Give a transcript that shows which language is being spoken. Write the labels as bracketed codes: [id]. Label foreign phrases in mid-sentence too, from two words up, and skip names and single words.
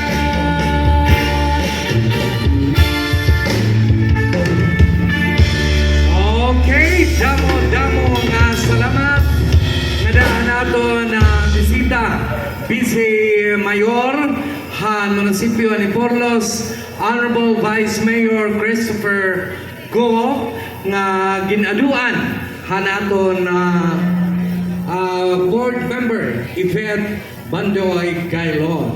[war] Okay, damo nga salamat nadaan nato na bisita Vice Mayor han Munisipyo ni Giporlos, Honorable Vice Mayor Christopher Go nga ginaduan hanaton board member Evet Bandoy, Gaylon.